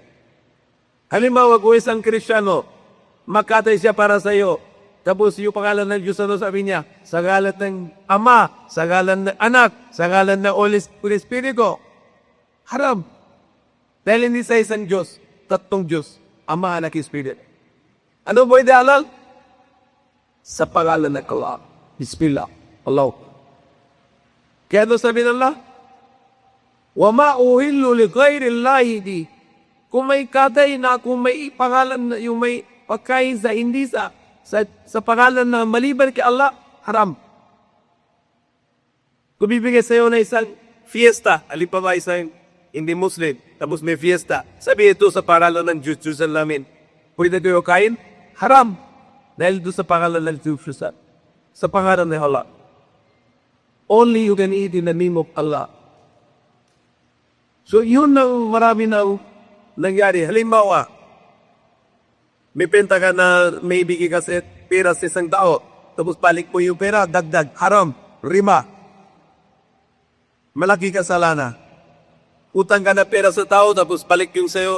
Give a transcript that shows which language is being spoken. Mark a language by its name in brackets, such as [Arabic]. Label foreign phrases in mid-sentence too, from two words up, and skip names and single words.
[Filipino] Halimbawa, kung isang Kristyano, makatay siya para sa iyo, tapos yung pangalan ng Diyos, ano sabi niya? Sa ngalan ng Ama, sa ngalan ng Anak, sa ngalan ng Holy Espiritu. Haram. Dahil hindi sa isang Diyos, tatlong Diyos, Ama, Anak, Espiritu. Ano pwede halal? Sa pangalan ng Allah. Bismillah. Allah. Kaya ano sabi ng Allah? [Arabic] وما أهل لغير الله به. [Filipino] Kung may katay na, kung may pangalan na, yung may pagkain sa hindi sa pangalan na maliban kay Allah, haram. Kung bibigay sa iyo na isang fiesta, alin pa ba isang hindi Muslim, tapos may fiesta, sabi ito sa pangalan ng Diyos namin, pwede kayo kain? Haram. Dahil ito sa pangalan ng Diyos, sa pangalan ng Allah. [English] Only you can eat in the name of Allah. [Filipino] So yun ang marami na nangyari. Halimbawa, may penta ka na may bigay ka sa pera sa isang tao, tapos balik mo yung pera, dagdag, haram, rima. Malaki kasalanan. Utang ka na pera sa tao, tapos balik yung sa'yo.